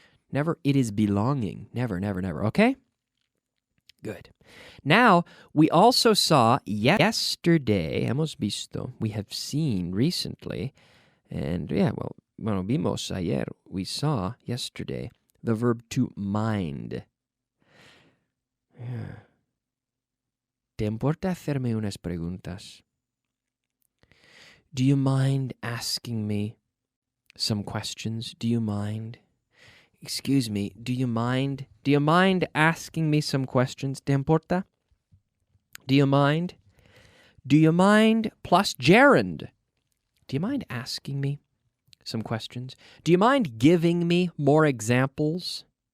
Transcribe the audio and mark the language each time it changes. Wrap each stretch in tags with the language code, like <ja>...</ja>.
<en>Never, it is belonging. Never, never, never. Okay? Good. Now, we also saw yesterday,</en> <es>hemos visto,</es> <en>we have seen recently, and</en> <es>vimos ayer,</es> <en>we saw yesterday, the verb to mind.</en> <es>¿Te importa hacerme unas preguntas?</es> <en>Do you mind asking me some questions? Do you mind? Excuse me, do you mind asking me some questions?</en> <es>¿Te importa?</es> <en>Do you mind? Do you mind plus gerund? Do you mind asking me some questions? Do you mind giving me more examples?</en>